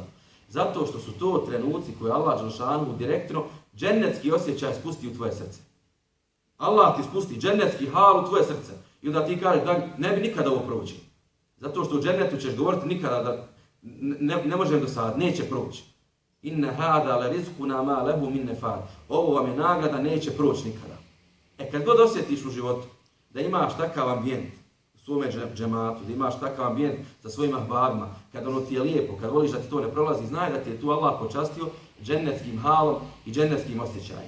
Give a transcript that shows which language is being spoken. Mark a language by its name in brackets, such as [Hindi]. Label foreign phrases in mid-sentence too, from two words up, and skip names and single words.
[Bosnian] Zato što su to trenuci koje Allah dželešanu direktno džennetski osjećaj spusti u tvoje srce. Allah ti spusti džennetski hal u tvoje srce. I onda ti kažeš da ne bi nikada ovo proći. Zato što u džennetu ćeš govoriti nikada da ne možem dosaditi, neće proći. [Arabic] إن هذا لرزقنا ما له من نفاد. [Bosnian] Ovo vam je nagrada, neće proći nikada. Kad god osjetiš u životu da imaš takav ambijent u svome džematu, da imaš takav ambijent sa svojim ahbabima, kad ono ti je lijepo, kad voliš da ti to ne prolazi, znaj da ti je tu Allah počastio džennetskim halom i džennetskim osjećajem.